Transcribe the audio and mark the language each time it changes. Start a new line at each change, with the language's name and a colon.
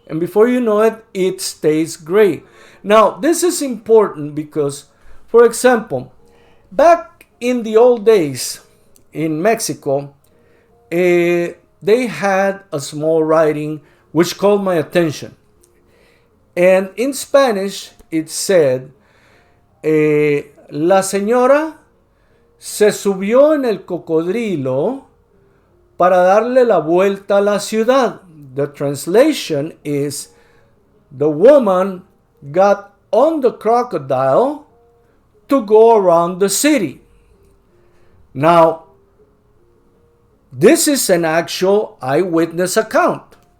English: And before you know it, it stays gray. Now, this is important because, for example, back in the old days in Mexico, they had a small writing which called my attention. And in Spanish, it said,
Spanish: La señora se subió en el cocodrilo para darle la vuelta a la ciudad.
English: The translation is, the woman got on the crocodile to go around the city. Now, this is an actual eyewitness account.